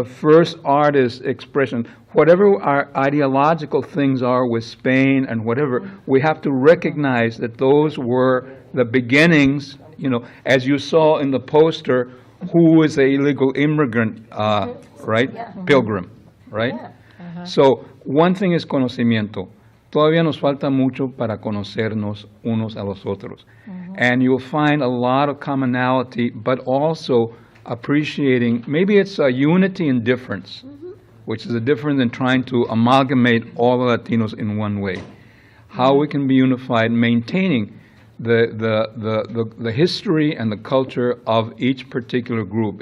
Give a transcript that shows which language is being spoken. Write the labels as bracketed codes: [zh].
[en] The first artist expression, whatever our ideological things are with Spain and whatever, we have to recognize that those were the beginnings, as you saw in the poster, who is an illegal immigrant, right? Pilgrim, right? So, one thing is [es] conocimiento. Todavía nos falta mucho para conocernos unos a los otros. [en] And you'll find a lot of commonality, but also appreciating, maybe it's a unity in difference, which is a difference than trying to amalgamate all the Latinos in one way. How we can be unified, maintaining the history and the culture of each particular group.